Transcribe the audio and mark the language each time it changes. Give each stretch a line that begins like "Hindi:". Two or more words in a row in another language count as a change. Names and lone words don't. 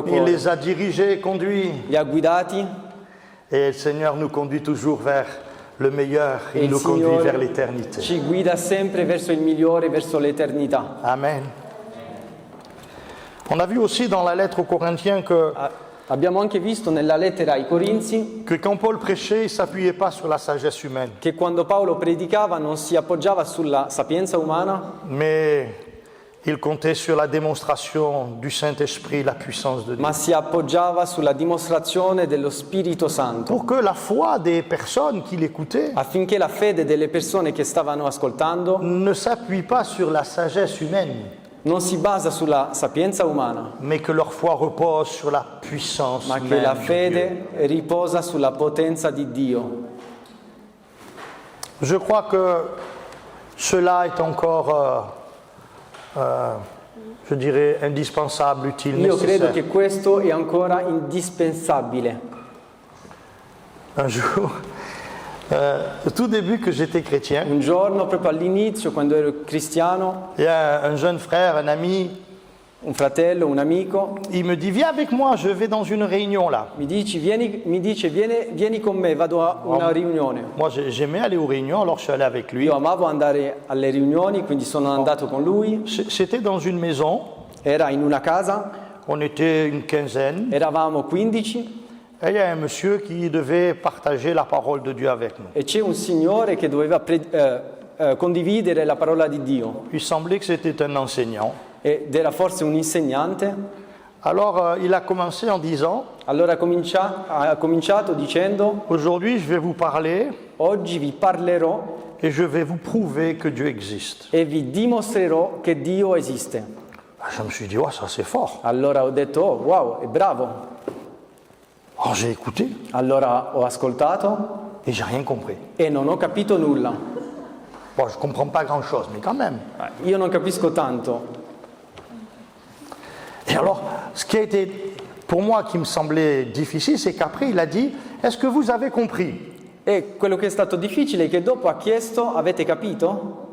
Italian: Il cuore,
French: les a dirigés et conduits.
Italian: li ha guidati
French: Et le Seigneur nous conduit toujours vers le meilleur.
Italian: e Il il
French: nous conduit vers
Italian: Signore
French: l'éternité.
Italian: ci guida sempre verso il migliore, verso l'eternità. Amen.
French: On a vu aussi dans la lettre aux Corinthiens
Italian: Abbiamo anche visto nella lettera ai Corinzi
French: que quand Paul prêchait, il ne s'appuyait pas sur la sagesse humaine,
Italian: che quando Paolo predicava non si appoggiava sulla sapienza umana,
French: mais il comptait sur la démonstration du Saint-Esprit, la puissance de Dieu.
Italian: ma si appoggiava sulla dimostrazione dello Spirito Santo,
French: Pour que la foi des personnes qui l'écoutaient
Italian: affinché la fede delle persone che stavano ascoltando
French: ne s'appuie pas sur la sagesse humaine,
Italian: non si basa sulla sapienza umana,
French: mais que leur foi repose sur la puissance
Italian: ma che
French: même la de Dieu.
Italian: fede riposa sulla potenza di Dio.
French: Je crois que cela est encore, je dirais, indispensable, utile,
Italian: Io credo
French: nécessaire.
Italian: che questo è ancora indispensabile.
French: Un jour, au tout début que j'étais chrétien,
Italian: Un giorno, proprio all'inizio, quando ero cristiano,
French: il y a un jeune frère, un ami,
Italian: un fratello, un amico,
French: il me dit, viens avec moi, je vais dans une réunion là.
Italian: mi dice vieni con me, vado a una riunione.
French: Moi, j'aimais aller aux réunions, alors je suis allé avec lui.
Italian: Io amavo andare alle riunioni, quindi sono andato con lui.
French: C'était dans une maison,
Italian: Era in una casa,
French: on était une quinzaine,
Italian: eravamo 15
French: et il y a un monsieur qui devait partager la parole de Dieu avec nous.
Italian: e c'è un signore che doveva condividere la parola di Dio
French: Il semblait que c'était un enseignant.
Italian: ed era forse un insegnante.
French: Alors, il a commencé en disant,
Italian: Allora ha cominciato dicendo:
French: aujourd'hui, je vais vous parler
Italian: oggi vi parlerò
French: et je vais vous prouver que Dieu existe.
Italian: e vi dimostrerò che Dio esiste.
French: Je me suis dit, oh, ça c'est fort.
Italian: Allora ho detto: oh, wow, è bravo.
French: Alors, j'ai écouté
Italian: Allora ho ascoltato
French: et j'ai rien compris.
Italian: e non ho capito nulla.
French: Bon, je ne comprends pas grand-chose, mais quand même.
Italian: Io non capisco tanto.
French: Et alors, ce qui a été, pour moi, qui me semblait difficile, c'est qu'après, il a dit, est-ce que vous avez compris?
Italian: E quello che è stato difficile è che dopo ha chiesto: avete capito?